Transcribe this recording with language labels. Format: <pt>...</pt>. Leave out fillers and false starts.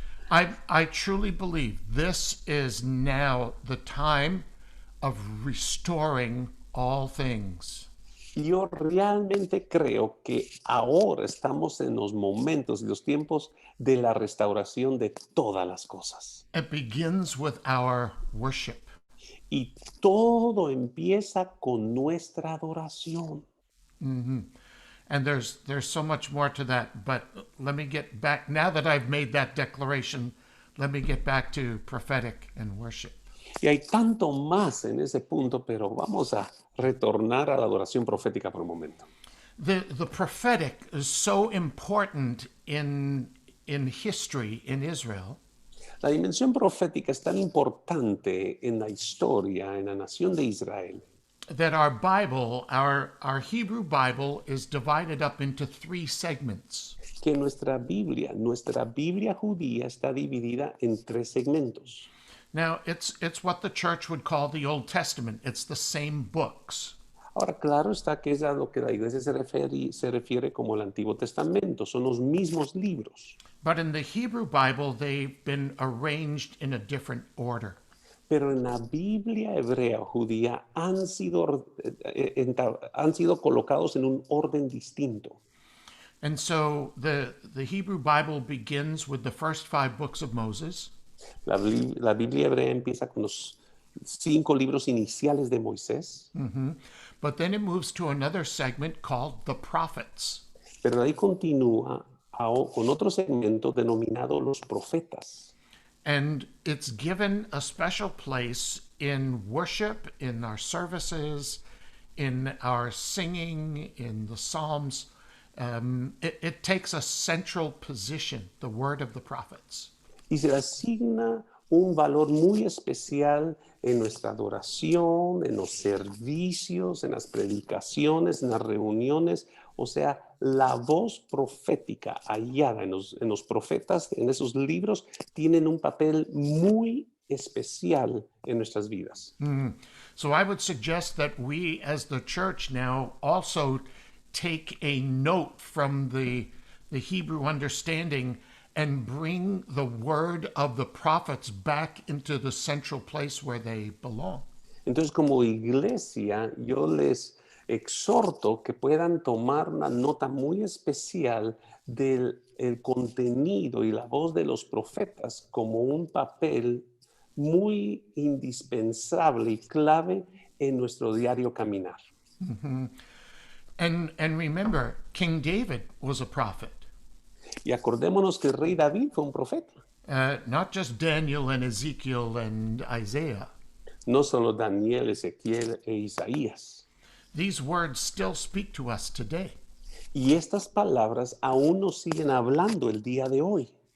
<en>I truly believe this is now the time of restoring all things.</en> <es>Yo realmente creo que ahora estamos en los momentos y los tiempos de la restauración de todas las cosas.</es> <en>It begins with our worship.</en> <es>Y todo empieza con nuestra adoración.</es> <en>And there's so much more to that, but let me get back, now that I've made that declaration, let me get back to prophetic and worship.</en> <es>Y hay tanto más en ese punto, pero vamos a retornar a la adoración profética por un momento.</es> <en>The prophetic is so important in history in Israel.</en> <es>La dimensión profética es tan importante en la historia, en la nación de Israel,</es> <en>That our Bible, our Hebrew Bible, is divided up into 3 segments.</en> <es>que nuestra Biblia judía está dividida en 3 segmentos.</es> <en>Now, it's what the church would call the Old Testament. It's the same books.</en> <es>Ahora, claro está que es a lo que la iglesia se refiere como el Antiguo Testamento, son los mismos libros.</es> <en>But in the Hebrew Bible, they've been arranged in a different order.</en> <es>Pero en la Biblia hebrea o judía han sido colocados en un orden distinto.</es> <en>And so the Hebrew Bible begins with the first 5 books of Moses.</en> <es>La Biblia hebrea empieza con los 5 libros iniciales de Moisés,</es> <en>But then it moves to another segment called the prophets.</en> <es>pero de ahí continúa con otro segmento denominado los profetas.</es> <en>And it's given a special place in worship, in our services, in our singing, in the Psalms. It takes a central position, the word of the prophets.</en> <es>Y se le asigna un valor muy especial en nuestra adoración, en los servicios, en las predicaciones, en las reuniones. O sea, la voz profética hallada en los profetas, en esos libros, tienen un papel muy especial en nuestras vidas.</es> <en>So I would suggest that we as the church now also take a note from the Hebrew understanding and bring the word of the prophets back into the central place where they belong.</en> <es>Entonces, como iglesia, yo les exhorto que puedan tomar una nota muy especial del el contenido y la voz de los profetas como un papel muy indispensable y clave en nuestro diario caminar.</es> <en>And remember, King David was a prophet.</en> <es>Y acordémonos que el rey David fue un profeta.</es> <en>Not just Daniel and Ezekiel and Isaiah.</en> <es>No solo Daniel, Ezequiel e Isaías.</es> <en>These words still speak to us today.</en> <es>Y estas palabras aún nos siguen hablando el día de hoy.</es>